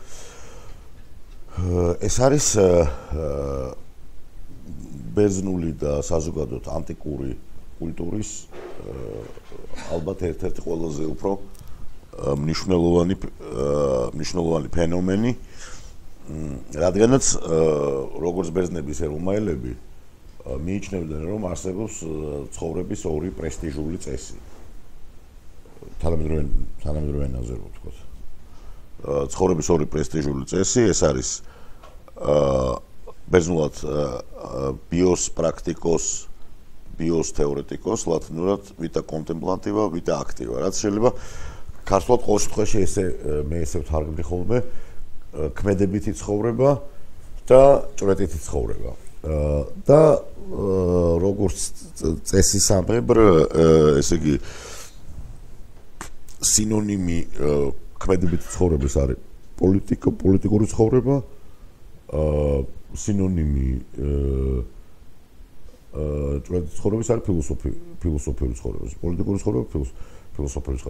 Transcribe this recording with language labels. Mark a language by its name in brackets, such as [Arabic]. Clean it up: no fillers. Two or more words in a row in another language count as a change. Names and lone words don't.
[Georgian] ეს არის ბერძნული და საზოგადოოდ ანტიკური კულტურის ალბათ ერთ-ერთი ყველაზე უფრო მნიშვნელოვანი ფენომენი, რადგანაც როგორც ბერძნების რომაელები მიიჩნევდნენ, რომ არსებობს ცხოვრების ორი პრესტიჟული წესი. თანამედროვე ენაზე რო ვთქვათ. ცხოვრების ორი პრესტიჟული წესი, ეს არის ბერძნულად [Greek] βίος πρακτικός, βίος θεωρητικός, [Georgian] ლათინურად [Latin] vita contemplativa, vita activa. [Georgian] რაც შეიძლება ქართულად ყოველ შემთხვევაში მე ესე ვთარგმნი ხოლმე ქმედებითი ცხოვრება და ჭვრეტითი ცხოვრება. და როგორც წესისამებრ, ესე იგი სინონიმი ქმედებითი ცხოვრების არის პოლიტიკური ცხოვრება, სინონიმი ჭვრეტითი ცხოვრების არის ფილოსოფიური ცხოვრება, პოლიტიკური ცხოვრება, ფილოსოფიური ცხოვრება.